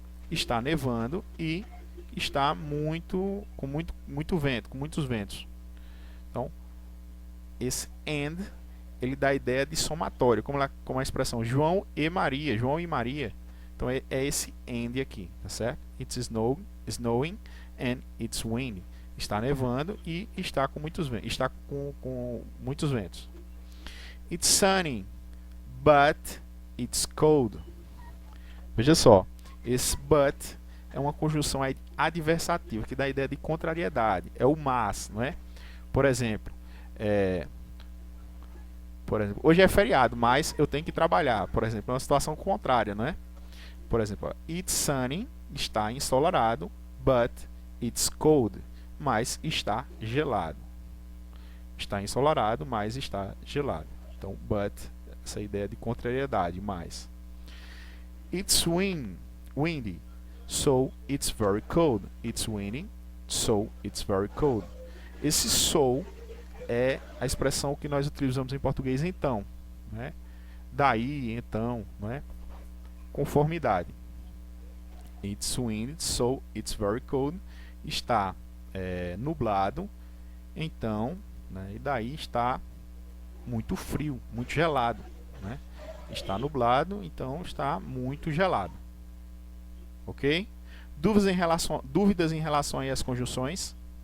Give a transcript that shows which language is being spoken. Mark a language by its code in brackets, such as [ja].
[pt] está nevando e está com muito vento, com muitos ventos. Então, esse and, ele dá a ideia de somatório, como a expressão João e Maria, João e Maria. Então é esse and aqui, tá certo? [en] It's snowing and it's windy. [pt] Está nevando e está com muitos ventos. Está com muitos ventos. [en] It's sunny, but it's cold. [pt] Veja só, esse but é uma conjunção adversativa que dá a ideia de contrariedade. É o mas, não é? Por exemplo, hoje é feriado, mas eu tenho que trabalhar. Por exemplo, é uma situação contrária, não é? Por exemplo, [en] it's sunny, [pt] está ensolarado, [en] but it's cold, [pt] mas está gelado. Está ensolarado, mas está gelado. Então, but, essa ideia de contrariedade, mas. [en] It's windy, so it's very cold. It's windy, so it's very cold. [pt] Esse so é a expressão que nós utilizamos em português então, né? Daí, então, não é? Conformidade. [en] It's windy, so it's very cold. [pt] Está nublado, então, né? E daí está muito frio, muito gelado, né? Está nublado, então está muito gelado. Ok? Dúvidas em relação aí às conjunções?